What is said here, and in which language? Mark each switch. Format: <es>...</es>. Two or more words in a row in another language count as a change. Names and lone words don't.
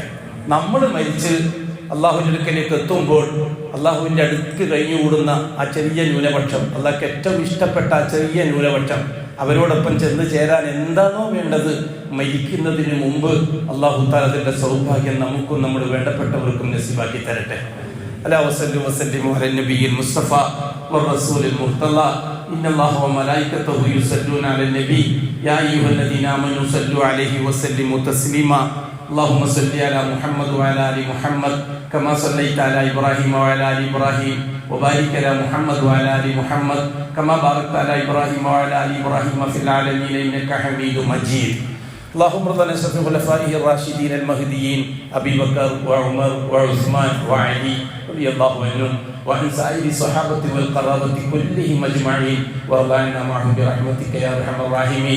<ml>നമ്മൾ മരിച്ച് അള്ളാഹുവിന്റെ അടുക്കലേക്ക് എത്തുമ്പോൾ അള്ളാഹുവിന്റെ അടുത്ത് കഴിഞ്ഞുകൂടുന്ന ആ ചെറിയ ന്യൂനപക്ഷം, അള്ളാഹ്ക്ക് ഏറ്റവും ഇഷ്ടപ്പെട്ട ആ ചെറിയ ന്യൂനപക്ഷം, അവരോടൊപ്പം ചെന്ന് ചേരാൻ എന്താണോ വേണ്ടത് മരിക്കുന്നതിന് മുമ്പ്</ml> <ar>الله تعالى</ar> <ml>അതിന്റെ സൗഭാഗ്യം നമുക്കും നമ്മുടെ വേണ്ടപ്പെട്ടവർക്കും നസീബാക്കി തരട്ടെ.</ml> <ar>ألا وصلوا وسلموا على النبي المصطفى والرسول المرتضى إن الله وملائكته يصلون على النبي يا أيها الذين آمنوا صلوا عليه وسلموا تسليما اللهم صل على محمد وعلى ال محمد كما صليت على ابراهيم وعلى ال ابراهيم وبارك على محمد وعلى ال محمد كما باركت على ابراهيم وعلى ال ابراهيم في العالمين انك حميد مجيد. اللهم ارض عن خلفائه الراشدين المهديين ابي بكر وعمر وعثمان وعلي رضي الله عنهم وعن سائر الصحابه والقرابه كلهم اجمعين وارض عنا معهم برحمتك يا ارحم الراحمين.</ar>